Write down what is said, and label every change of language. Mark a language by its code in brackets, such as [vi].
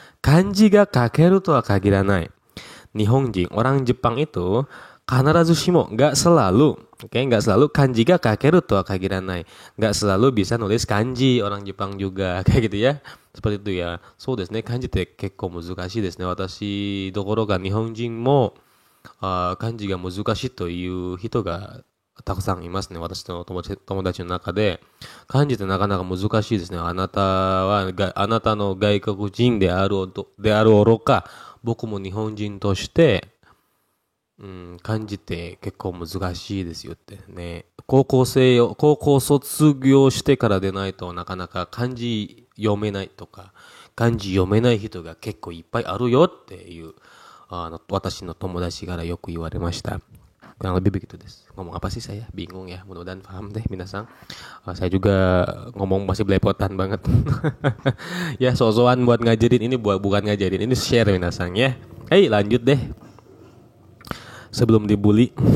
[ja] kanji ga kakeru to wa kagiranai. Nihonjin, [id] orang Jepang itu [ja] kanarazushimo, [id] nggak selalu, nggak selalu [ja] kanji ga kakeru to wa kagiranai. [id] Nggak selalu bisa nulis kanji orang Jepang juga, kayak gitu ya. Seperti itu ya. [ja] So desu ne, kanji te kekko muzukashii desu ne. Watashi dokoro ga nihonjin mo kanji ga muzukashii toいう人がたくさんいますね。私の友達の中で。漢字ってなかなか難しいですね。あなたの外国人である愚か、僕も日本人として、漢字って結構難しいですよってね。高校卒業してからでないとなかなか漢字読めないとか、漢字読めない人が結構いっぱいあるよっていう、私の友達からよく言われました。 [id] Kurang lebih begitu des. Ngomong apa sih saya? Bingung ya. Mudah-mudahan paham deh minasang. Saya juga ngomong masih belepotan banget. Ya so-soan buat ngajarin ini bukan ngajarin, ini share minasang ya. Hey lanjut deh. Sebelum dibully.